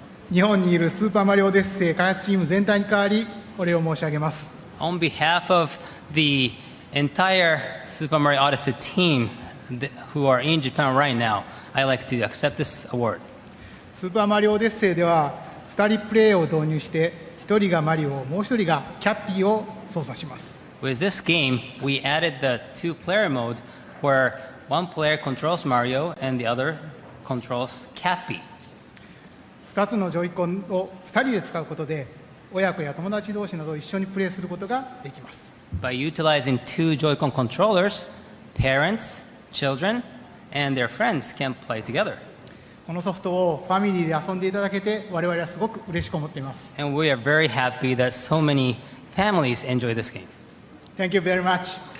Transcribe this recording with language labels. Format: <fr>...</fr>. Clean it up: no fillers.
<ja>日本にいるスーパーマリオオデッセイ開発チーム全体に代わりお礼を申し上げます。</ja> <en>On behalf of the entire Super Mario Odyssey team who are in Japan right now, I'd like to accept this award.</en> <ja>スーパーマリオオデッセイでは2人プレイを導入して1人がマリオ、もう1人がキャッピーを操作します。</ja> <en>With this game, we added the two-player mode where one player controls Mario and the other controls Cappy.</en> <ja>2つのジョイコンを2人で使うことで親子や友達同士など一緒にプレイすることができます。</ja> <en>By utilizing two Joy-Con controllers, parents, children, and their friends can play together.</en> <ja>このソフトをファミリーで遊んでいただけて我々はすごく嬉しく思っています。</ja> <en>And we are very happy that so many families enjoy this game. Thank you very much.</en>